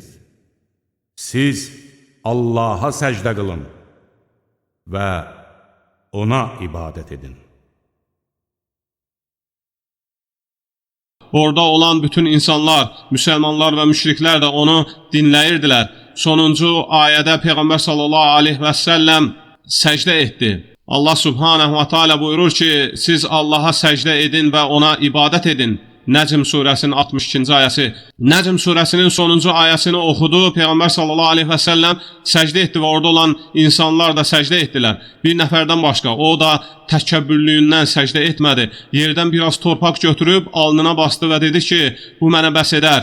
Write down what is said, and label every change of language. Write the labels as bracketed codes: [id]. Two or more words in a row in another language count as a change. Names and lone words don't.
[az] Siz Allaha səcdə qılın və ona ibadət edin. Orada olan bütün insanlar, müsəlmanlar və müşriklər də onu dinləyirdilər. Sonuncu ayədə Peyğəmbər [ar] صلى الله عليه وسلم [az] səcdə etdi. Allah [ar] سبحانه وتعالى [az] buyurur ki, siz Allaha səcdə edin və ona ibadət edin. Nəcm surəsinin 62-ci ayəsi. Nəcm surəsinin sonuncu ayəsini oxudu. Peyğəmbər [ar] صلى الله عليه وسلم [az] səcdə etdi və orada olan insanlar da səcdə etdilər. Bir nəfərdən başqa. O da təkəbbürlüyündən səcdə etmədi. Yerdən biraz torpaq götürüb alnına bastı və dedi ki, bu mənə bəs edər.